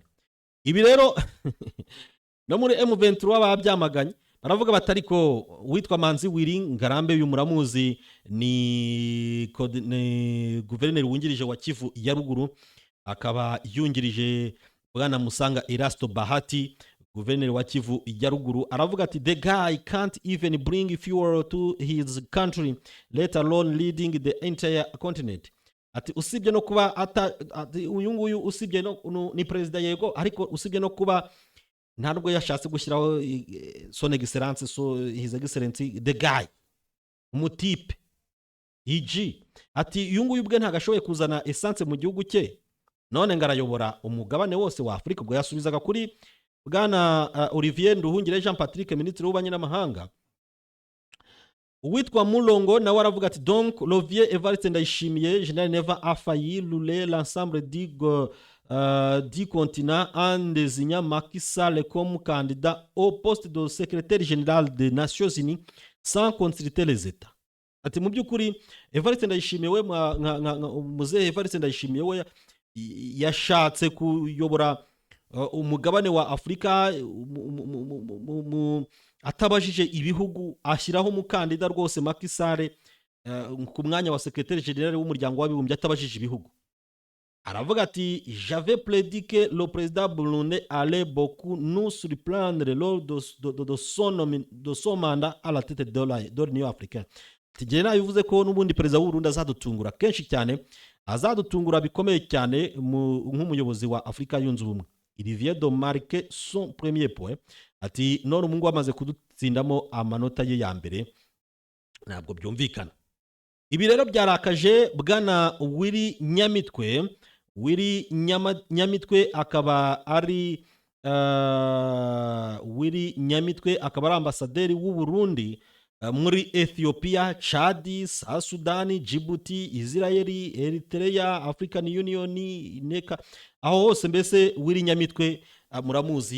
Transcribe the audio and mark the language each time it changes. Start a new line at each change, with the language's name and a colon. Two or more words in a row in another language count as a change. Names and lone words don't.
Kinyarwanda: Ibi rero no muri M23 babyamaganye, baravuga batari ko witwa Manzi Wiri Ngarambe uyu muramuzi ni guverineri wungirije wa Kivu ya ruguru, akaba yungirije bwana Musanga Erasto Bahati guverineri wa Kivu ya ruguru. Aravuga ati
English: the guy can't even bring fuel to his country, let alone leading the entire continent.
Kinyarwanda: Ati usibye no kuba uyu nguyu usibye no ni president yego, ariko usibye no kuba ntabwo yashatse gushyiraho
French: son excellence,
English: so his excellency the guy
Kinyarwanda: umutipe iji, ati uyu nguyu ubwe ntagashoboye kuzana essence mu gihugu cye, none ngarayobora umugabane wose wa Afrika. Ubwo yasubizaga kuri bwana Olivier Nduhungire Jean Patrick, ministre w'ububanyi n'amahanga. Uwitwa Mulongo nawe aravuga ati
French: donc Lovier Evariste Ndayishimiye General Neva a failli rouler l'ensemble du continent en désignant Macky Sall comme candidat au poste de secrétaire général des Nations Unies sans consulter les États.
Kinyarwanda: Ati mu by'ukuri Evariste Ndayishimiye we muzehe Evariste Ndayishimiye we yashatse kuyobora umugabane wa Afrika atabajije ibihugu, ashyiraho umukandida rwose Macky Sall ku mwanya wa
French: secrétaire général
Kinyarwanda: w'umuryango w'abibumbye atabajije ibihugu. Aravuga ati
French: j'avais prédit que le président burundais allait beaucoup nous surprendre lors de son mandat à la tête de l'Union africaine.
Kinyarwanda: Tigena bivuze ko n'ubundi perezida w'u Burundi azadutungura kenshi cyane, azadutungura bikomeye cyane nk'umuyobozi wa Afrika yunze ubumwe.
French: Il vient de marquer son premier point.
Kinyarwanda: Ati none umungu amaze kudutsindamo amanota ye ya mbere, ntabwo byumvikana. Ibi rero byarakaje bwana Uri Nyamitwe. Uri Nyamitwe akaba ari Uri Nyamitwe akaba ari ambasaderi w'u Burundi muri Ethiopia, Chad, South Sudan, Djibouti, Israeli, Eritrea, African Union, Neka, aho hose mbese Uri Nyamitwe muramuzi.